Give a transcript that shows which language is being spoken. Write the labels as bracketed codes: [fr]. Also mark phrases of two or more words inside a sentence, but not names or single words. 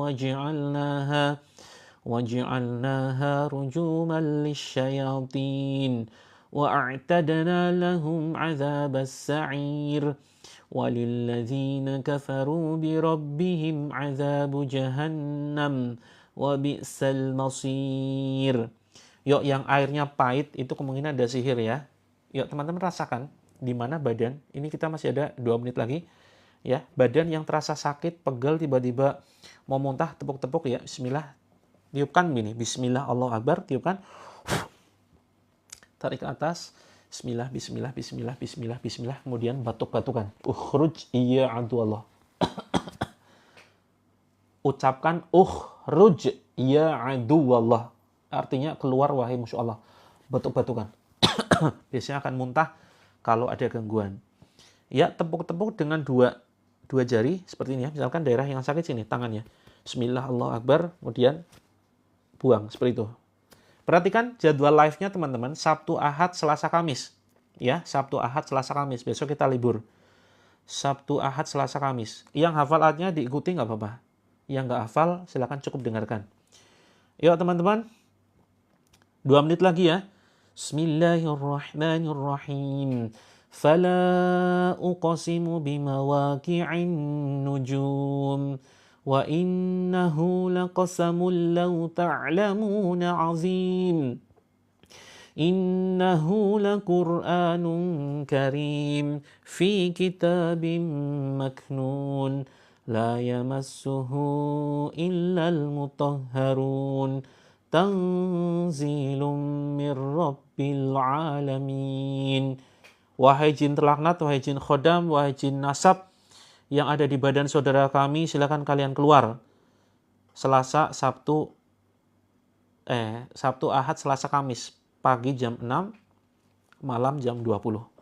[ar] وجعلناها رجوما للشياطين وأعتدنا لهم عذاب السعير وللذين كفروا بربهم عذاب جهنم وبئس المصير. [id] Yuk, yang airnya pahit itu kemungkinan ada sihir ya. Yuk teman-teman rasakan di mana badan. Ini kita masih ada 2 menit lagi. Ya, badan yang terasa sakit, pegal, tiba-tiba mau muntah, tepuk-tepuk ya. Bismillah. Tiupkan gini. [ar] بسم الله، الله أكبر. [id] Tiupkan. Tarik ke atas. [ar] بسم الله، بسم الله، بسم الله، بسم الله، بسم الله. [id] Kemudian batuk-batukan. [ar] اخرج يا عدو الله. [id] Ucapkan [ar] اخرج يا عدو الله. [id] Artinya keluar wahai musuh Allah. Batuk-batukan. Biasanya akan muntah kalau ada gangguan. Ya, tepuk-tepuk dengan dua jari seperti ini ya. Misalkan daerah yang sakit sini, tangannya. [ar] بسم الله، الله أكبر. [id] Kemudian buang seperti itu. Perhatikan jadwal live-nya teman-teman, Sabtu, Ahad, Selasa, Kamis. Ya, Sabtu, Ahad, Selasa, Kamis. Besok kita libur. Sabtu, Ahad, Selasa, Kamis. Yang hafal ayatnya diikuti nggak apa-apa. Yang nggak hafal, silakan cukup dengarkan. Yuk teman-teman, 2 menit lagi ya. [ar] بسم الله الرحمن الرحيم. فلا أقسم بمواقع النجوم. وإنه لقسم لو تعلمون عظيم. إنه لقرآن كريم في كتاب مكنون لا يمسه إلا المطهرون تنزيل من رب العالمين. [id] Wahai jin terlaknat, wahai jin khodam, wahai jin nasab yang ada di badan saudara kami, silakan kalian keluar. Selasa, Sabtu, Ahad, Selasa, Kamis. Pagi jam 6, malam jam 20.